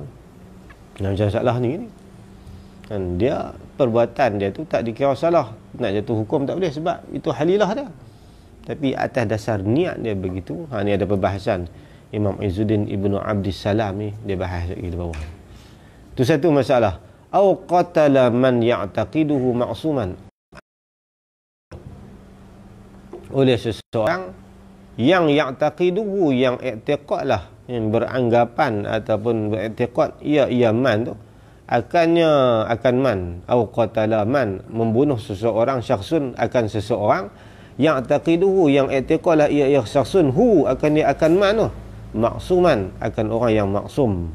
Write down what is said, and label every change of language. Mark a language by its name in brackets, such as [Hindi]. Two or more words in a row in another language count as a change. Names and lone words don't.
[Malay] Macam salah ni kan, dia perbuatan dia tu tak dikira salah, nak jatuh hukum tak boleh sebab itu halilah dia, tapi atas dasar niat dia begitu. Ni ada perbahasan Imam Izzuddin Ibnu Abdissalam ni, dia bahas lagi di bawah. Itu satu masalah. [Arabic] أو قتل من يعتقده معصوما, [Malay] oleh seseorang yang ya'taqiduhu, yang i'tiqad lah, yang beranggapan ataupun beriktikad ia man tu akan man atau [Arabic] قتل من, [Malay] membunuh seseorang, syakhsun akan seseorang, yang taqiduhu, yang i'tiqad lah ia syakhsun hu akan dia akan man tu maksuman, akan orang yang maksum.